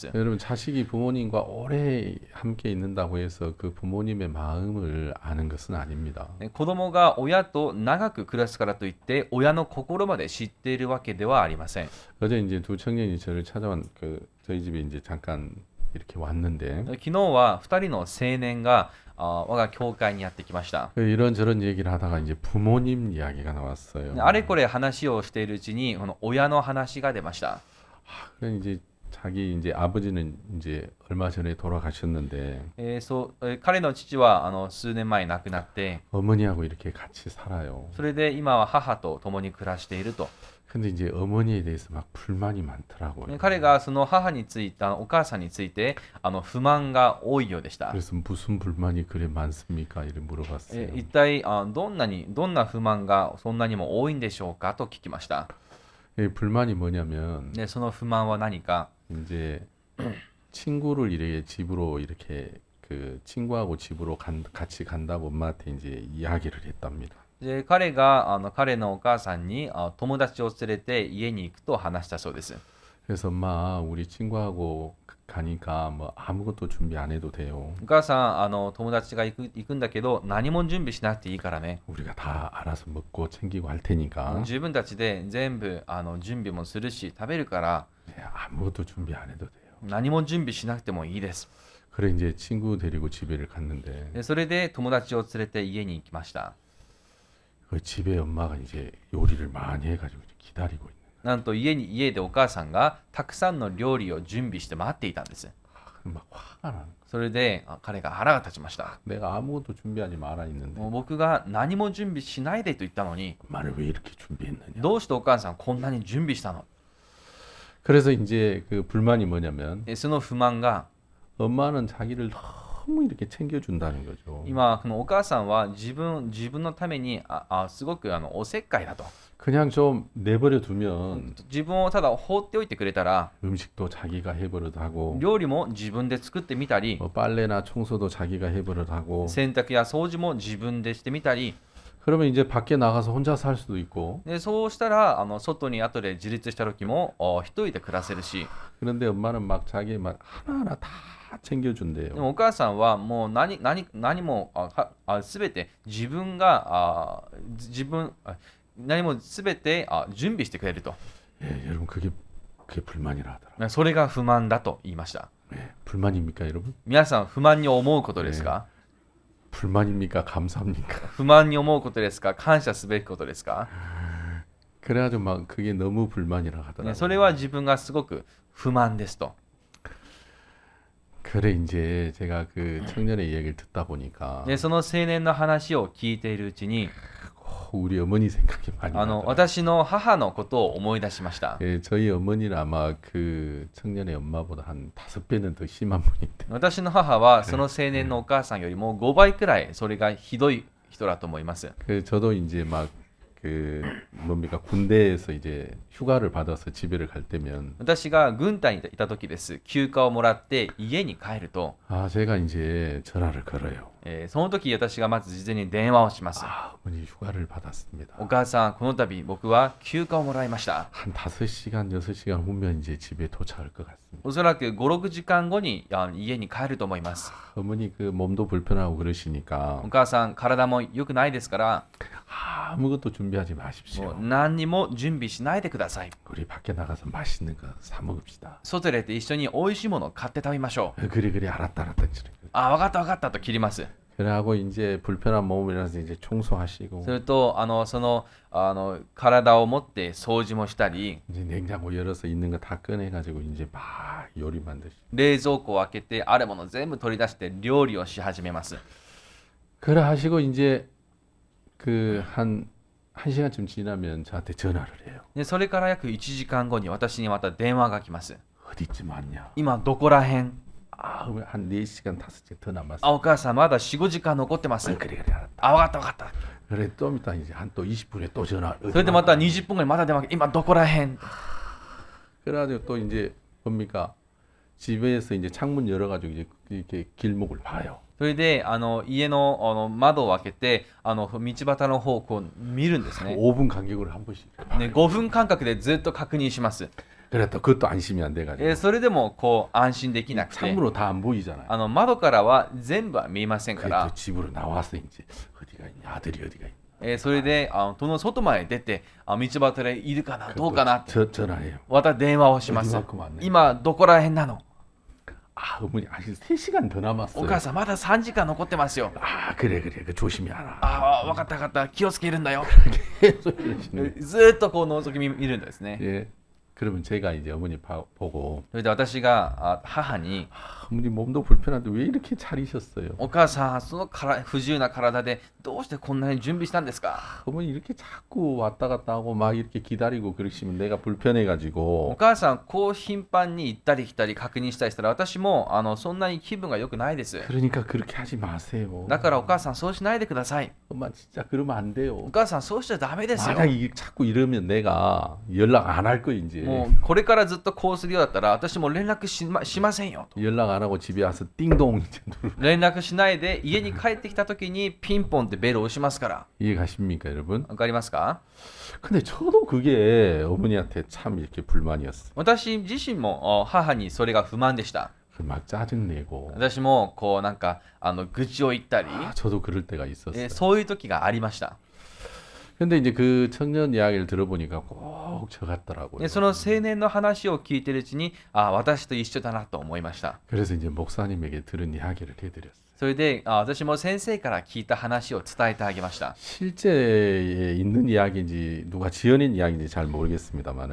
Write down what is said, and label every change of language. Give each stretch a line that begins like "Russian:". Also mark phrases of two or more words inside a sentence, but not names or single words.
Korean: 여러분 자식이 부모님과 오래 함께 있는다고 해서 그 부모님의 마음을 아는 것은 아닙니다.
Japanese: 子供が親と長く暮らすからといって親の心まで知っているわけではありません。
Korean: 어제 이제 두 청년이 저를 찾아온 저희 집에 이제 잠깐 이렇게 왔는데
Japanese: 昨日は2人の青年が我が教会にやってきました。
Korean: 이런저런 얘기를 하다가 이제 부모님 이야기가 나왔어요.
Japanese: あれこれ話をしているうちにこの親の話が出ました。
Korean: 그래 이제 자기 이제 아버지는 이제 얼마 전에 돌아가셨는데
Japanese: 彼の父は数年前亡くなって、
Korean: 어머니하고 이렇게 같이 살아요.
Japanese: それで今は母と共に暮らしていると。
Korean: 근데 이제 어머니에 대해서 막 불만이 많더라고요.
Japanese: 彼がその母についてお母さんについて不満が多いようでした。
Korean: 그래서 무슨 불만이 그래 많습니까? 이렇게 물어봤어요.
Japanese: 一体どんな不満がそんなにも多いんでしょうかと聞きました。
Korean: 불만이 뭐냐면
Japanese: でその不満は何か、
Korean: 이제 친구를 이렇게 집으로 이렇게 그 친구하고 집으로 같이 간다고 엄마한테 이제 이야기를 했답니다.
Japanese: で彼が彼のお母さんに友達を連れて家に行くと話したそうです。
Korean: 그래서 엄마 우리 친구하고 가니까 뭐 아무것도 준비 안 해도 돼요.
Japanese: お母さん友達が行くんだけど何も準備しなくていいからね。
Korean: 우리가 다 알아서 먹고 챙기고 할 테니까
Japanese: 自分たちで全部準備もするし食べるから
Korean: 아무것도 준비 안 해도 돼요.
Japanese: 何も準備しなくてもいいです。
Korean: 그래 이제 친구 데리고 집에를 갔는데
Japanese: でそれで友達を連れて家に行きました。
Korean: 그 집에 엄마가 이제 요리를 많이 해가지고 기다리고 있는.
Japanese: なんと家でお母さんがたくさんの料理を準備して待っていたんです。
Korean: 막 화가 나는.
Japanese: それで彼が腹が立ちました。
Korean: 내가 아무것도 준비하지 말아 있는데
Japanese: もう僕が何も準備しないでと言ったのに、
Korean: 엄마는 왜 이렇게 준비했느냐.
Japanese: どうしてお母さんこんなに準備したの？
Korean: 그래서 이제 그 불만이 뭐냐면
Japanese: その不満が、
Korean: 엄마는 자기를 너무 이렇게 챙겨준다는 거죠.
Japanese: 今このお母さんは自分のためにすごくおせっかいだと
Korean: 그냥 좀 내버려 두면
Japanese: 自分をただ放っておいてくれたら
Korean: 음식도 자기가 해버려도 하고
Japanese: 料理も自分で作ってみたり
Korean: 뭐 빨래나 청소도 자기가 해버려도 하고
Japanese: 洗濯や掃除も自分でしてみたり
Korean: 그러면 이제 밖에 나가서 혼자 살 수도 있고
Japanese: でそうしたら外に後で自立した時も一人で暮らせるし
Korean: 그런데 엄마는 막 자기 막 하나하나 다
Japanese: で
Korean: 챙겨준대요.
Japanese: もお母さんはもう何も全て自分が何も全て準備してくれると
Korean: 예, 여러분 그게 불만이라 하더라.
Japanese: それが不満だと言いました
Korean: 예, 불만입니까 여러분?
Japanese: 皆さん不満に思うことですか
Korean: 불만입니까? 감사합니까?
Japanese: 不満に思うことですか感謝すべきことですか
Korean: 그래가지고 막 그게 너무 불만이라
Japanese: ね
Korean: 하더라고요.
Japanese: それは自分がすごく不満ですと
Korean: 그래 이제 제가 그 청년의 이야기를 듣다 보니까
Japanese: でその青年の話を聞いているうちに
Korean: 우리 어머니 생각이 많이 나더라고요.
Japanese: 私の母のことを思い出しました
Korean: 예, 저희 어머니는 아마 그 청년의 엄마보다 한 5배는 더 심한 분인데
Japanese: 私の母はその青年のお母さんよりも5倍くらいそれがひどい人だと思います
Korean: 그 저도 이제 막 그 뭡니까 군대에서 이제 휴가를 받아서 집에를 갈 때면
Japanese: 私が軍隊にいた時です休暇をもらって家に帰ると
Korean: 아 제가 이제 전화를 걸어요.
Japanese: その時私がまず事前に電話をします
Korean: 아 어머니 휴가를 받았습니다.
Japanese: お母さんこの度僕は休暇をもらいました
Korean: 한 5시간 6시간 후면 이제 집에 도착할 것 같습니다.
Japanese: おそらく5、6時間後に家に帰ると思います
Korean: 어머니 그 몸도 불편하고 그러시니까
Japanese: お母さん体も良くないですから
Korean: 아무것도 준비하지
Japanese: も
Korean: 마십시오.
Japanese: う何にも準備しないでください
Korean: 우리 밖에 나가서 맛있는 거 사 먹읍시다.
Japanese: 外で一緒に美味しいものを買って食べましょう
Korean: 그래 알았다 이제.
Japanese: 分かった分かったと切ります
Korean: 그래하고 이제 불편한 몸이라서 이제 청소하시고
Japanese: するとその体を持って掃除もしたり
Korean: 이제 냉장고 열어서 있는 거 다 꺼내가지고 이제 막 요리 만드시고
Japanese: 冷蔵庫を開けてあるもの全部取り出して料理をし始めます
Korean: 그래 하시고 이제 그 한 시간쯤 지나면 저한테 전화를 해요.
Japanese: でそれから約1時間後に私にまた電話が来ます
Korean: 어디쯤 왔냐?
Japanese: 今どこらへん
Korean: 아, 한 4시간 5시간 더 남았어.
Japanese: お母さんまだ4、5時間残ってます
Korean: 그래 알았다.
Japanese: 分かった分かった
Korean: 그래 좀 이따 이제 한 또 20분에 또 전화.
Japanese: それでまた20分後にまた電話が今どこらへん
Korean: 그래가지고 또 이제 뭡니까? 집에서 이제 창문 열어가지고 이제 이렇게 길목을 봐요.
Japanese: それで家の窓を開けて道端の方をこう見るんですね
Korean: 5분 간격으로 한 번씩.
Japanese: ね5分間隔でずっと確認します
Korean: 그래 또 그것도 안심이 안 돼가지고.
Japanese: それでもこう安心できなくて
Korean: 창문으로 다 안 보이잖아요.
Japanese: 窓からは全部は見えませんか
Korean: 그래
Japanese: ら
Korean: 또 집으로 나와서 이제 어디가 있냐 아들이 어디가 있냐.
Japanese: それで戸の外まで出て道端でいるかなどうかなって
Korean: 전화해요.
Japanese: また電話をします
Korean: 어디만큼 왔네.
Japanese: 今どこらへんなの
Korean: 아 어머니 아직 3시간 더
Japanese: お
Korean: 남았어요.
Japanese: 母さんまだ3時間残ってますよ
Korean: 아 그래 그 조심히 하라.
Japanese: 分かった分かった気をつけるんだよ
Korean: 계속 이러시는.
Japanese: ずっとこう覗き見るんですね
Korean: 예. 그러면 제가 이제 어머니 보고
Japanese: それで私が母に
Korean: 어머니 몸도 불편한데 왜 이렇게 차리셨어요?
Japanese: お母さんその不自由な体でどうしてこんなに準備したんですか
Korean: 어머니 이렇게 자꾸 왔다 갔다 하고 막 이렇게 기다리고 그러시면 내가
Japanese: お
Korean: 불편해가지고
Japanese: 母さんこう頻繁に行ったり来たり確認したりしたら私もそんなに気分が良くないです
Korean: 그러니까 그렇게 하지 마세요.
Japanese: だからお母さんそうしないでください
Korean: 엄마 진짜 그러면 안
Japanese: お
Korean: 돼요.
Japanese: 母さんそうしちゃダメですよ
Korean: 만약 자꾸 이러면 내가 연락 안 할 거야 이제.
Japanese: もうこれからずっとこうするようだったら私も連絡しませんよと
Korean: 연락 안 하고 집에 와서 띵동 이제 누르.
Japanese: 連絡しないで家に帰ってきた時にピンポンってベルを押しますから
Korean: 이해 가십니까 여러분?
Japanese: わかりますか
Korean: 근데 저도 그게 어머니한테 참 이렇게 불만이었어.
Japanese: 私自身も母にそれが不満でした
Korean: 막 짜증내고.
Japanese: 私もこうなんか愚痴を言ったり
Korean: 아, 저도 그럴 때가 있었어요.
Japanese: そういう時がありました
Korean: 근데 이제 그 청년 이야기를 들어보니까 꼭 저 같더라고요.
Japanese: でその青年の話を聞いてるうちに私と一緒だなと思いました
Korean: 그래서 이제 목사님에게 들은 이야기를 해드렸어요.
Japanese: それで私も先生から聞いた話を伝えてあげました
Korean: 실제에 있는 이야기인지 누가 지어낸 이야기인지 잘 모르겠습니다만